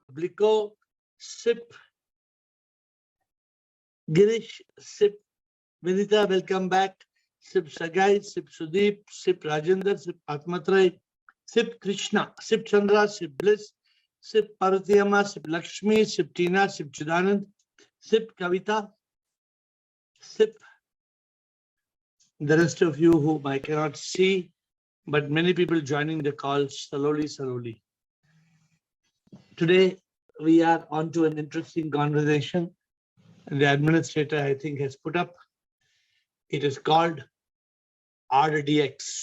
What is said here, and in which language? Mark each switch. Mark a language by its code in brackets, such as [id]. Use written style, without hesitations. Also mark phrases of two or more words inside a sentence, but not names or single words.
[en] Vico, Sip, Girish, Sip, Vinita, welcome back. Sip Sagai, Sip Sudeep, Sip Rajendra, Sip Atmatray, Sip Krishna, Sip Chandra, Sip Bliss, Sip Parvatiyama, Sip Lakshmi, Sip Tina, Sip Chidanand, Sip Kavita, Sip the rest of you whom I cannot see, but many people joining the call slowly. Today, we are on to an interesting conversation. The administrator, I think, has put up. It is called RDX.